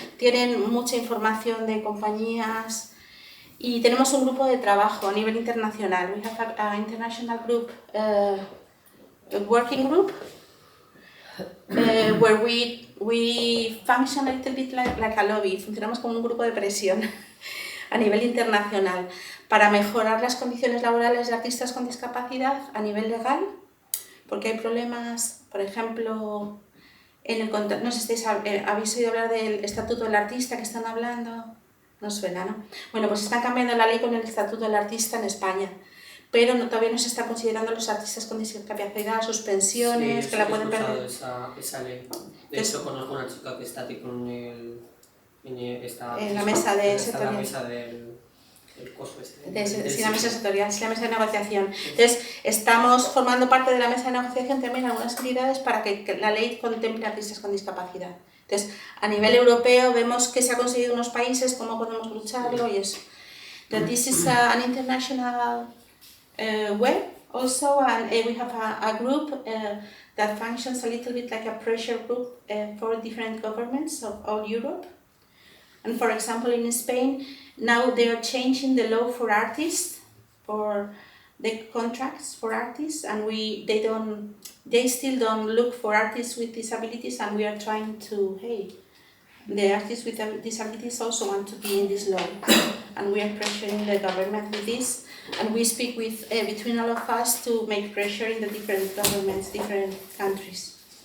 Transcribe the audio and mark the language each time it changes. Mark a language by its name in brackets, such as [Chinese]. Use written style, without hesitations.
[Spanish] Tienen mucha información de compañías y tenemos un grupo de trabajo a nivel internacional. [English] We have an international group, a working group, where we function a little bit like a lobby. [Spanish] Funcionamos como un grupo de presión a nivel internacional para mejorar las condiciones laborales de artistas con discapacidad a nivel legal, porque hay problemas, por ejemplo, no sé si habéis oído hablar del Estatuto del Artista que están hablando, no suena, ¿no? Bueno, pues están cambiando la ley con el Estatuto del Artista en España, pero todavía no se está considerando los artistas con discapacidad, sus pensiones, sí, que la pueden perder. Esa ley. De hecho, conozco una chica que está aquí con en la mesa de sectorial. La mesa del coso sí, la mesa sectorial, sí, la mesa de negociación. Entonces, estamos formando parte de la mesa de negociación también algunas actividades para que la ley contemple artistas con discapacidad. Entonces, a nivel europeo vemos que se ha conseguido en unos países, cómo podemos lucharlo y eso. [English] That this is an international web also, and we have a group that functions a little bit like a pressure group for different governments of all Europe. And for example, in Spain, now they are changing the law for artists, for the contracts for artists, and they still don't look for artists with disabilities, and we are trying to, the artists with disabilities also want to be in this law, and we are pressuring the government with this, and we speak with between all of us to make pressure in the different governments, different countries.